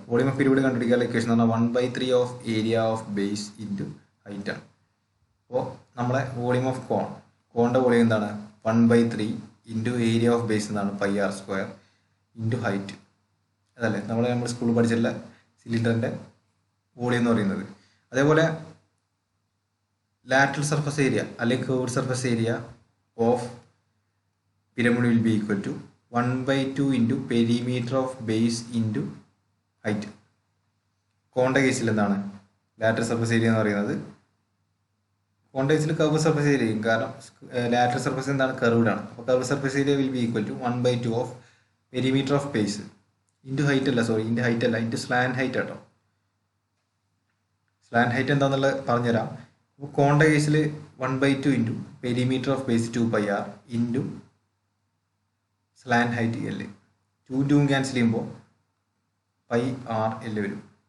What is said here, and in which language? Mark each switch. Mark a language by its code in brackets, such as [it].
[ml] Volume of pyramid കണ്ടുപിടിക്കാനുള്ള equation എന്ന് പറഞ്ഞാൽ 1/3 of area of base into height ആണ്. അപ്പോൾ നമ്മളെ വോളിയം ഓഫ് കോണിന്റെ വോളിയം എന്താണ്? 1/3 ഇൻറ്റു ഏരിയ ഓഫ് ബേസ് എന്നാണ് pi R square into height. അതല്ലേ നമ്മൾ സ്കൂളിൽ പഠിച്ചിട്ടുള്ള സിലിണ്ടറിന്റെ വോളിയം എന്ന് പറയുന്നത്. അതേപോലെ [en] lateral surface area [ml] അല്ലെങ്കിൽ [en] curved surface area of pyramid will be equal to 1/2 into perimeter of base into height. [ml] കോണിന്റെ കേസിൽ എന്താണ്? lateral surface area എന്ന് പറയുന്നത് കോണിന്റെ കേസിൽ curved surface area ആയിരിക്കും, കാരണം lateral surface എന്താണ്? curved ആണ്. അപ്പോൾ [en] curved surface area will be equal to 1/2 of perimeter of base into height [ml] അല്ല, സോറി, [en] into height [ml] അല്ല, [en] into slant height [ml] കേട്ടോ. സ്ലാൻഡ് ഹൈറ്റ് എന്താണെന്നുള്ളത് പറഞ്ഞുതരാം. അപ്പോൾ കോണിന്റെ കേസിൽ 1/2 into perimeter of base 2πr into slant height L. 2 cancel ചെയ്യുമ്പോൾ pi R L വരും.